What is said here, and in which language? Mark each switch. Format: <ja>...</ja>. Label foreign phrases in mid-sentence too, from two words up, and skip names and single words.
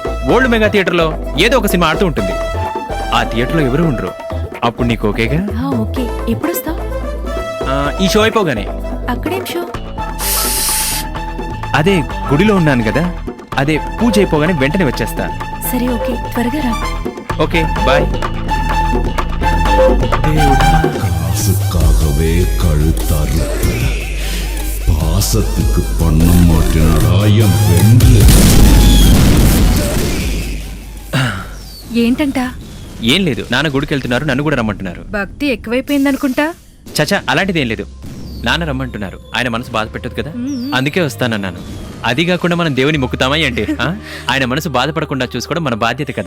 <te>ఓల్డ్ మెగా థియేటర్లో ఏదో ఒక సినిమా ఆడుతూ ఉంటుంది. ఆ థియేటర్లో ఎవరు ఉండరు. అప్పుడు నీకు ఓకేగా? ఓకే. ఎప్పుడు వస్తావు? ఈ షో అయిపోగానే. అక్కడేం షో? అదే గుడిలో ఉన్నాను కదా, అదే పూజ అయిపోగానే వెంటనే వచ్చేస్తా. సరే ఓకే, త్వరగా రా.</te> <ta>ஓகே பாய். காசுக்காகவே கழுத்தறுத்து பாசத்துக்கு பண்ண மாட்டேனடா என் பெண்டு.</ta> <te>ఏంటంట? ఏం లేదు, నాన్న గుడికి వెళ్తున్నారు, నన్ను కూడా రమ్మంటున్నారు. భక్తి ఎక్కువైపోయిందనుకుంటా. చచా అలాంటిది ఏం లేదు, నాన్న రమ్మంటున్నారు. ఆయన మనసు బాధ పెట్టదు కదా, అందుకే వస్తానన్నాను. అది కాకుండా మనం దేవుని మొక్కుతామా అంటే ఆయన మనసు బాధపడకుండా చూసుకోవడం మన బాధ్యత కదా.</te>